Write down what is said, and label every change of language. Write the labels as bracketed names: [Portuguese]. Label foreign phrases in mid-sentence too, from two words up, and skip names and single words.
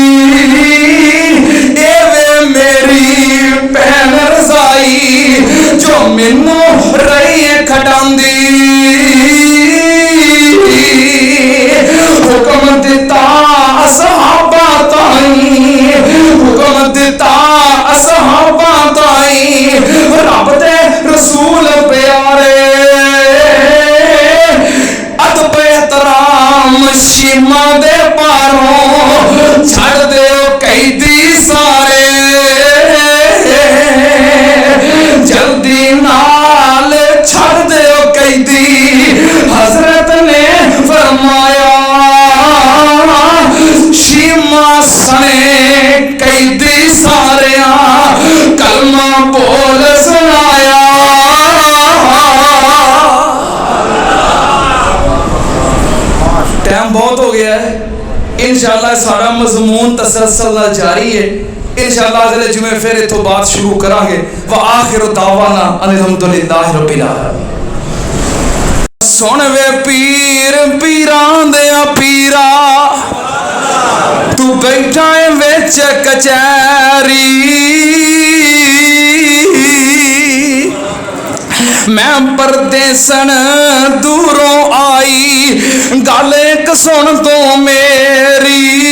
[Punjabi] اے وے میری بہن رضائی جو منوں رہی کھڈاندی حکم دیتا صحابہ تائیں حکم دیتا صحابہ تائیں رب دے رسول پیارے ادب احترام شیما دے پار گھروں چھڈ دے قیدی سارے جلدی نال چھڈ دے قیدی حضرت نے فرمایا شیما سنے قیدی سارے کلمہ بول سنایا. [Urdu] ٹائم بہت ہو گیا ہے، ان شاء اللہ سارا مضمون تسلسل جاری ہے. [Punjabi] ان شاء اللہ اگلے جمعے فیر ایتھوں بات شروع کراں گے. [Arabic] وآخر دعوانا الحمد لله رب العالمين. [Punjabi] سن وے پیر پیراں دے پیرا تو بیٹھا ہے وچ کچہری میں پردیسن دوروں آئی گل اک سن تو میری